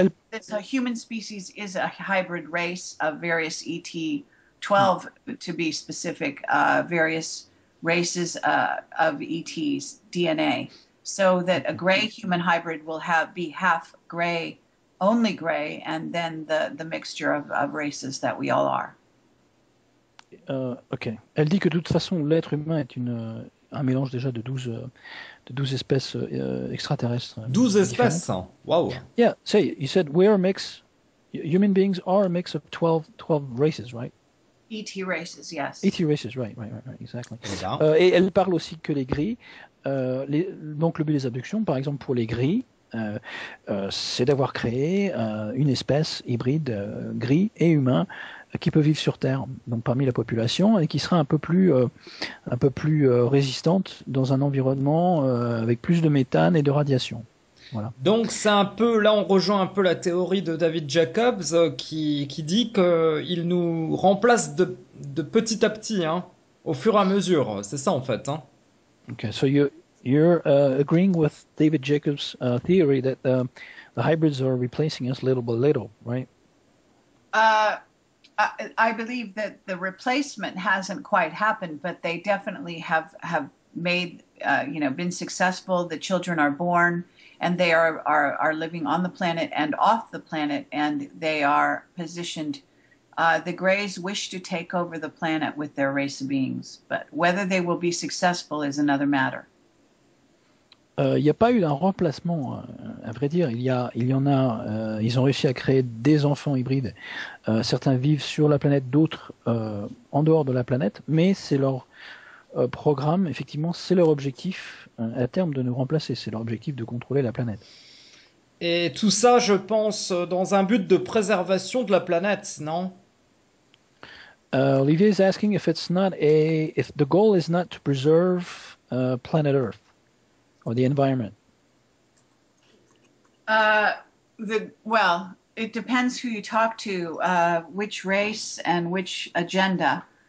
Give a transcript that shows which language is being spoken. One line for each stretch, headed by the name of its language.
English: This human species is a hybrid race of various ET12, to be specific, various races of ET's DNA, so that a gray human hybrid will be half gray, only gray, and then the mixture of races that we all are. Ok.
French: Elle dit que de toute façon, l'être humain est un mélange déjà de 12 espèces extraterrestres. 12 espèces. Wow.
English: Yeah, say, you said we're a mix, human beings are a mix of 12 races, right? ET races, yes. ET races, right, exactly.
French: Et elle parle aussi que les gris, donc le but des abductions, par exemple pour les gris, c'est d'avoir créé une espèce hybride gris et humain qui peut vivre sur Terre, donc parmi la population, et qui sera un peu plus résistante dans un environnement avec plus de méthane et de radiation. Voilà. Donc c'est un peu, là on rejoint un peu la théorie de David Jacobs qui dit qu'il nous remplace de petit à petit, hein, au fur et à mesure. C'est ça en fait. Hein.
English: Okay, so you're agreeing with David Jacobs' theory that the hybrids are replacing us little by little, right? I believe that the replacement hasn't quite happened, but they definitely have made, been successful. The children are born, and they are living on the planet and off the planet, and they are positioned. The Greys wish to take over the planet with their race of beings, but whether they will be successful is another matter.
French: Il n'y a pas eu un remplacement, à vrai dire. Ils ont réussi à créer des enfants hybrides. Certains vivent sur la planète, d'autres en dehors de la planète, mais c'est leur programme, effectivement, c'est leur objectif à terme de nous remplacer. C'est leur objectif de contrôler la planète. Et tout ça, je pense, dans un but de préservation de la planète, non?
English: Olivier is asking if the goal is not to preserve planet Earth. Or the environment? Well, it depends who you talk to, which race and which agenda.